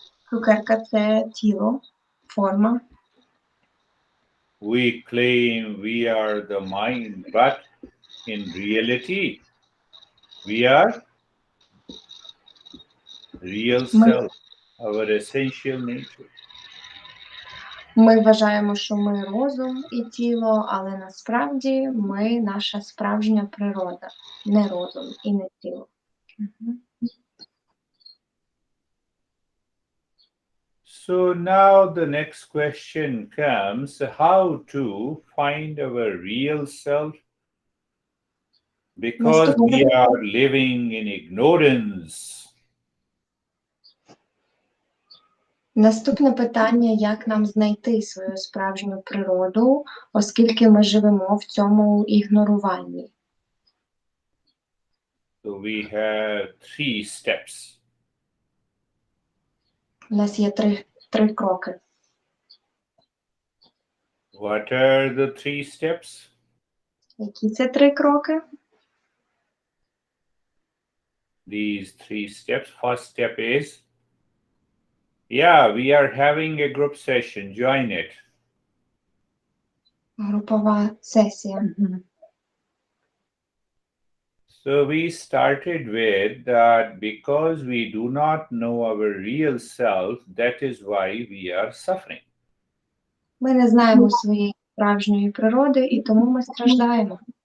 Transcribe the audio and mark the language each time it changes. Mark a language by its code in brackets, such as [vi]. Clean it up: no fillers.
[uk] Цукерка – це тіло, форма. [en] We claim we are the mind, but in reality, we are real self, our essential nature. [uk] Ми вважаємо, що ми розум і тіло, але насправді ми наша справжня природа, не розум і не тіло. [en] So now the next question comes, how to find our real self? Because we are living in ignorance. [uk] Наступне питання, як нам знайти свою справжню природу, оскільки ми живемо в цьому ігноруванні. [en] So we have 3 steps. [uk] У нас є три кроки. [en] What are the 3 steps? [uk] Які це 3 кроки? [en] These 3 steps. First step is, we are having a group session. Join it. [uk] Групова сесія. [en] So we started with that because we do not know our real self, that is why we are suffering. [uk] Ми не знаємо своєї справжньої природи, і тому ми страждаємо.